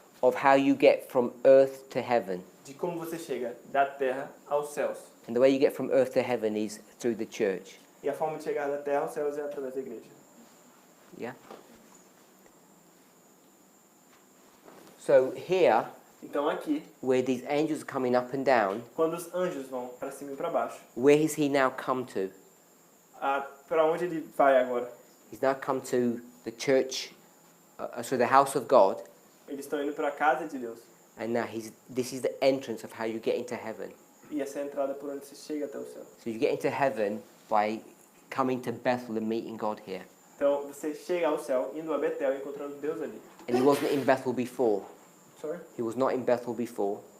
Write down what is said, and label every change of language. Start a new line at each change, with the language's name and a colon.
English: of how you get from earth to heaven.
Portuguese: de como você chega da terra aos céus.
English: And the way you get from earth to heaven is through the church.
Portuguese: E a forma de chegar da terra aos céus é através da igreja.
English: Yeah? So here,
Portuguese: Então aqui,
English: where these angels are coming up and down,
Portuguese: quando os anjos vão para cima e para baixo,
English: where has he now come to?
Portuguese: para onde ele vai agora?
English: He's now come to the church, so the house of God,
Portuguese: Eles estão indo para a casa de Deus.
English: and now this is the entrance of how you get into heaven.
Portuguese: E essa é a entrada por onde você chega até o céu.
English: So you get into heaven by coming to Bethel and meeting God here.
Portuguese: Então você chega ao céu, indo a Betel e encontrando Deus ali.
English: And he wasn't in Bethel before. Sorry? He was not in Bethel before.